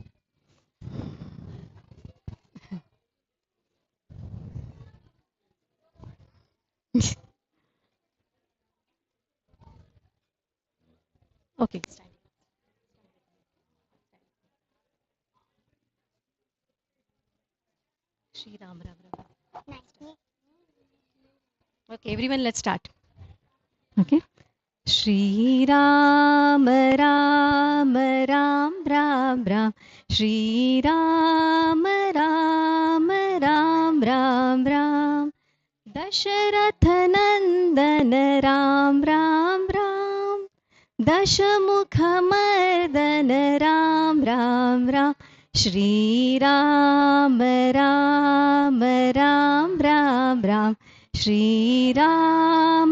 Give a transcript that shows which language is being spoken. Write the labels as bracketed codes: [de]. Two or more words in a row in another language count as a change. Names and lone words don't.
[en] Okay, stand. Shri Ram Ram Ram. Okay, everyone, let's start. [hi] Okay. Shri Ram Ram Ram Ram Ram Shri Ram Ram Ram दशरथ नंदन राम राम राम, दशमुख मर्दन राम राम राम, श्री राम राम राम राम राम, श्री राम